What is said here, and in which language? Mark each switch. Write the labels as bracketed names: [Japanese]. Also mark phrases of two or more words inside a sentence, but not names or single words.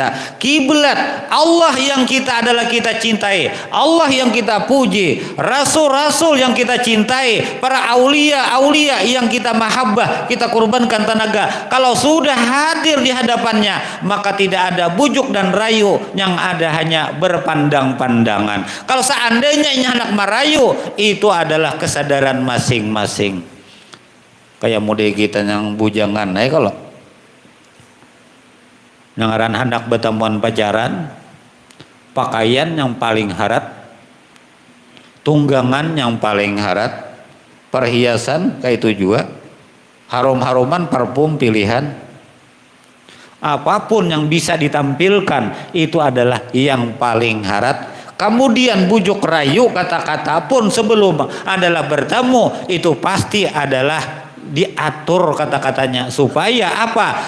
[Indonesian] Kiblat Allah yang kita adalah kita cintai, Allah yang kita puji, rasul-rasul yang kita cintai, para aulia-aulia yang kita mahabbah, kita kurbankan tenaga. Kalau sudah hadir di hadapannya, maka tidak ada bujuk dan rayu, yang ada hanya berpandang-pandangan. Kalau seandainya ini anak merayu, itu adalah kesadaran masing-masing. [Banjar] Kayak mode kita yang bujangan, kalau ngaran hendak bertemuan pacaran, pakaian yang paling harat, tunggangan yang paling harat, perhiasan kayak itu juga, [Indonesian] harum-haruman, [Banjar] parfum pilihan, apapun yang bisa ditampilkan itu adalah yang paling harat. [Indonesian] Kemudian bujuk rayu kata-kata pun sebelum adalah bertemu itu pasti adalah diatur kata-katanya, supaya apa?